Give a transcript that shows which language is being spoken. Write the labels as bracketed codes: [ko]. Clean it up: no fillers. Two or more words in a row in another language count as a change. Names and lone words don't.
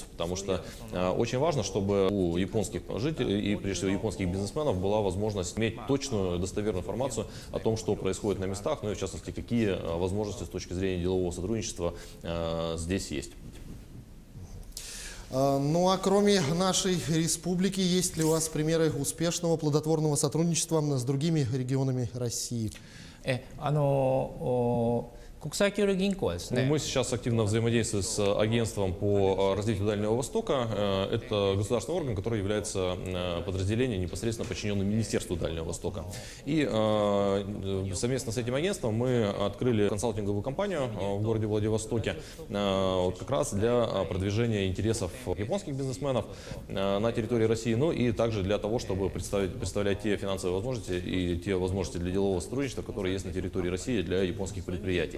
[ru] Потому что очень важно, чтобы у японских жителей и прежде всего японских бизнесменов была возможность иметь точную, достоверную информацию о том, что происходит на местах, ну и в частности, какие возможности с точки зрения делового сотрудничества здесь есть. Ну а кроме нашей республики, есть ли у вас примеры успешного плодотворного сотрудничества с другими регионами России? [ja] 国際協力銀行はですね、 [ru] Мы сейчас активно взаимодействуем с агентством по развитию Дальнего Востока. Это государственный орган, который является подразделением, непосредственно подчиненным Министерству Дальнего Востока. И совместно с этим агентством мы открыли консалтинговую компанию в городе Владивостоке как раз для продвижения интересов японских бизнесменов на территории России, ну и также для того, чтобы представлять те финансовые возможности и те возможности для делового сотрудничества, которые есть на территории России для японских предприятий.